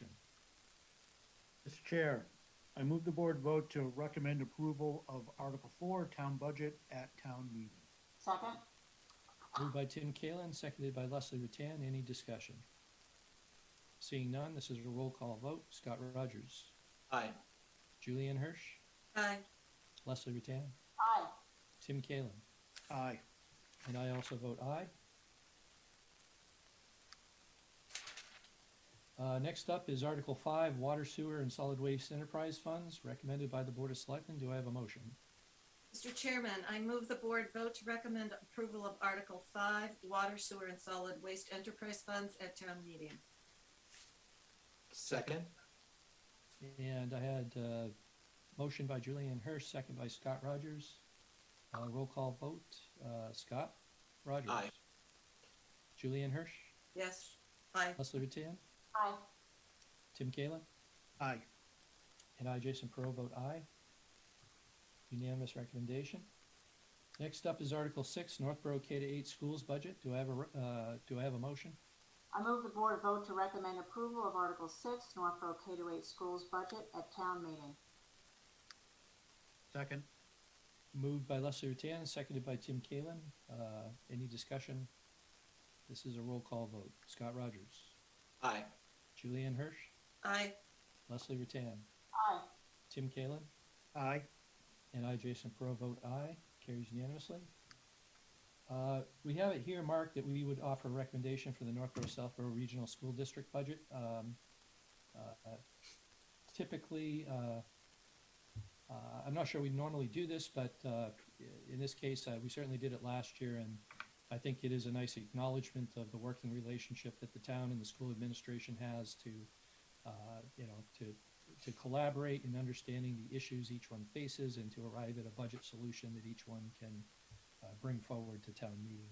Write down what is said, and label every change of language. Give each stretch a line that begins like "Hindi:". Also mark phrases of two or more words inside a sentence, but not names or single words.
English: Mr. Chair, I move the board vote to recommend approval of Article 4, town budget at town meeting. Second? Moved by Tim Kalin, seconded by Leslie Rattan. Any discussion? Seeing none, this is a roll call vote. Scott Rogers. Aye. Julianne Hirsch. Aye. Leslie Rattan. Aye. Tim Kalin. Aye. And I also vote aye. Next up is Article 5, Water, Sewer, and Solid Waste Enterprise Funds, recommended by the Board of Selectmen. Do I have a motion? Mr. Chairman, I move the board vote to recommend approval of Article 5, Water, Sewer, and Solid Waste Enterprise Funds at town meeting. Second? And I had motion by Julianne Hirsch, second by Scott Rogers. Roll call vote. Scott Rogers. Aye. Julianne Hirsch. Yes. Aye. Leslie Rattan. Aye. Tim Kalin. Aye. And I, Jason Perot, vote aye. Unanimous recommendation. Next up is Article 6, Northborough K-8 schools budget. Do I have a motion? I move the board vote to recommend approval of Article 6, Northborough K-8 schools budget at town meeting. Second. Moved by Leslie Rutan, seconded by Tim Kalen. Any discussion? This is a roll call vote. Scott Rogers. Aye. Julianne Hirsch. Aye. Leslie Rutan. Aye. Tim Kalen. Aye. And I, Jason Perot, vote aye. Carries unanimously. We have it here marked that we would offer a recommendation for the Northborough Southborough Regional School District budget. Typically, I'm not sure we normally do this, but in this case, we certainly did it last year, and I think it is a nice acknowledgement of the working relationship that the town and the school administration has to, to collaborate in understanding the issues each one faces and to arrive at a budget solution that each one can bring forward to town meeting.